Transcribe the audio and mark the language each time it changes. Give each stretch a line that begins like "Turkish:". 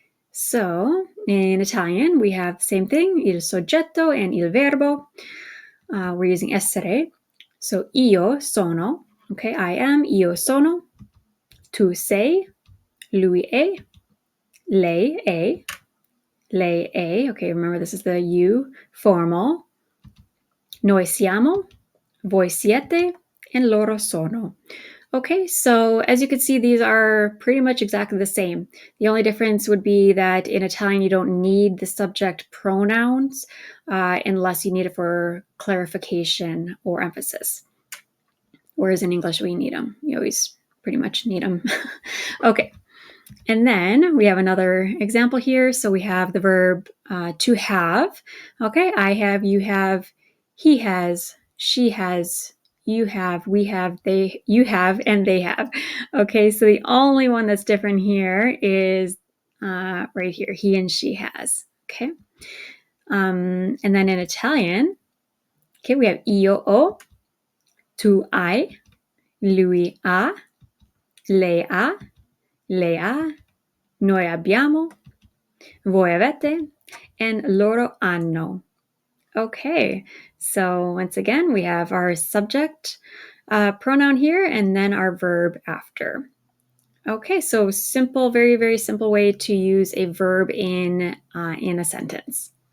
English: So in Italian, we have the same thing,
Italian: il soggetto
English: and
Italian: il verbo.
English: We're using essere. So
Italian: io sono,
English: okay, I am, io sono.
Italian: Tu sei, lui è, lei è, lei è.
English: Okay, remember this is the you formal.
Italian: Noi siamo, voi siete, and loro sono.
English: Okay, so as you can see, these are pretty much exactly the same. The only difference would be that in Italian, you don't need the subject pronouns unless you need it for clarification or emphasis. Whereas in English, we need them. You always pretty much need them. Okay, and then we have another example here. So we have the verb to have. Okay, I have, you have, he has, she has, you have, we have, they, you have, and they have. Okay, so the only one that's different here is right here, he and she has. Okay, and then in Italian, okay, we have
Italian: io ho, tu hai, lui ha, lei ha, lei ha, noi abbiamo, voi avete, and loro hanno.
English: Okay, so once again, we have our subject pronoun here and then our verb after. Okay, so simple, very, very simple way to use a verb in a sentence.